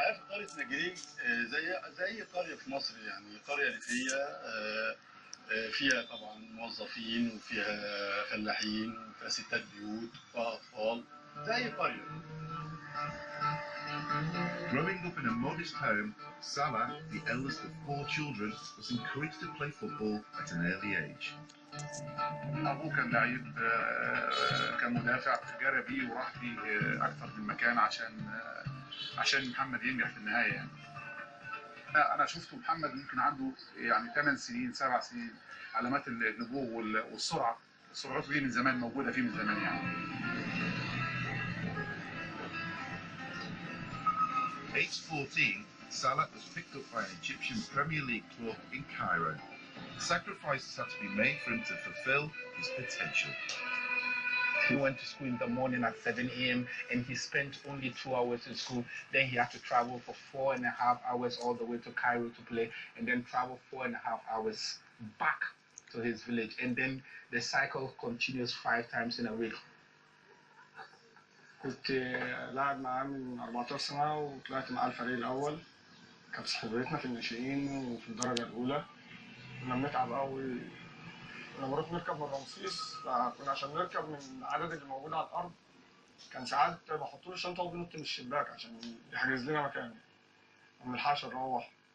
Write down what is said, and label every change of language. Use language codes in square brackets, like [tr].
[ar] الحياة في قرية نجرين زي قرية في مصر، يعني قرية ريفية فيها طبعا موظفين وفيها فلاحين وفيها ستات بيوت وفيها أطفال زي قرية. [en] Growing up in a modest home, Salah, the eldest of 4 children, was encouraged to play football at an early age. [ar] أبوه كان لعيب، كان مدافع، جرى بيه وراح بيه أكثر من مكان عشان محمد ينجح في النهاية يعني. أنا شفته محمد ممكن عنده يعني 8 سنين 7 سنين، علامات النبوغ والسرعة، سرعته دي من زمان موجودة فيه من زمان يعني. [en] Age 14, Salah was picked up by an Egyptian Premier League club in Cairo. Sacrifices had to be made for him to fulfill his potential. He went to school in the morning at 7 a.m. and he spent only 2 hours in school. Then he had to travel for 4.5 hours all the way to Cairo to play, and then travel 4.5 hours back to his village. And then the cycle continues 5 times in a week. [ar] كنت لاعب معاه من 14 سنة وطلعت معاه الفريق الأول. كانت صحوبيتنا في الناشئين وفي الدرجة الأولى. كنا بنتعب قوي. كنا بنروح نركب من رمسيس، فكنا عشان نركب من العدد اللي موجود على الأرض كان ساعات بحط له الشنطة وبنط من الشباك عشان يحجز لنا مكان. ما بنلحقش نروح.